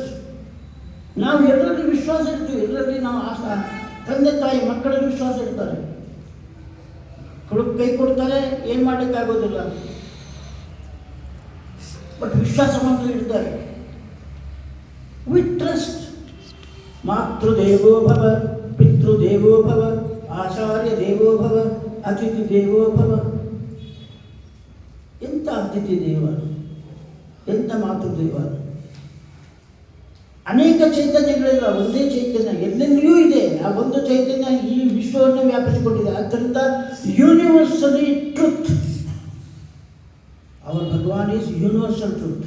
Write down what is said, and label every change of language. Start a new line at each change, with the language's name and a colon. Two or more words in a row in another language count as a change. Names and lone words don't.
Kannada: ನಾವು ಎಲ್ಲರಲ್ಲಿ ವಿಶ್ವಾಸ ಇರ್ತೀವಿ, ಎಲ್ಲರಲ್ಲಿ ನಾವು ತಂದೆ ತಾಯಿ ಮಕ್ಕಳಲ್ಲಿ ವಿಶ್ವಾಸ ಇರ್ತಾರೆ. ಕೈ ಕೊಡ್ತಾರೆ, ಏನು ಮಾಡೋಕ್ಕಾಗೋದಿಲ್ಲ, ಬಟ್ ವಿಶ್ವಾಸವನ್ನು ಇಡ್ತಾರೆ.
English: we trust.
Sanskrit: ಮಾತೃದೇವೋ ಭವ, ಪಿತೃದೇವೋ ಭವ, ಆಚಾರ್ಯ ದೇವೋ ಭವ, ಅತಿಥಿ ದೇವೋ ಭವ.
Kannada: ಎಂಥ ಅತಿಥಿ ದೇವ, ಎಂಥ ಮಾತೃದೇವ. ಅನೇಕ ಚೈತನ್ಯಗಳಿಲ್ಲ, ಒಂದೇ ಚೈತನ್ಯ ಎಲ್ಲೆಲ್ಲಿಯೂ ಇದೆ. ಆ ಒಂದು ಚೈತನ್ಯ ಈ ವಿಶ್ವವನ್ನು ವ್ಯಾಪಿಸಿಕೊಂಡಿದೆ.
English: ಆದ್ದರಿಂದ universally truth. our Bhagavan is universal truth.